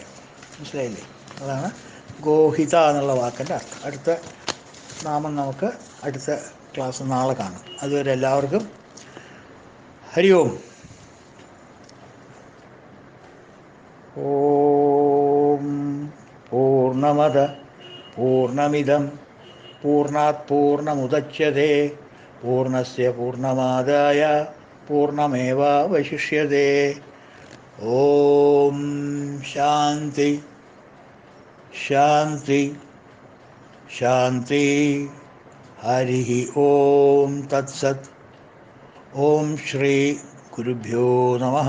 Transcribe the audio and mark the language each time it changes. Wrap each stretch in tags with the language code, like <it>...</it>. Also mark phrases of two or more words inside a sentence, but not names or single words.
<ml>മനസ്സിലായില്ലേ? അതാണ് ഗോഹിത എന്നുള്ള വാക്കിൻ്റെ അർത്ഥം. അടുത്ത നാമം നമുക്ക് അടുത്ത ക്ലാസ് നാളെ കാണാം. അതുവരെ എല്ലാവർക്കും ഹരി ഓം.</ml> <sa>ഓം പൂർണ്ണമദ പൂർണ്ണമിദം പൂർണ്ണാത് പൂർണ്ണമുദച്യതേ പൂർണ്ണസ്യ പൂർണ്ണമാദായ പൂർണ്ണമേവാവശിഷ്യതേ. ഓം ശാന്തി ശാന്തി ശാന്തി. ഹരി ഓം തത്സത്. ഓം ശ്രീ ഗുരുഭ്യോ നമഃ.</sa>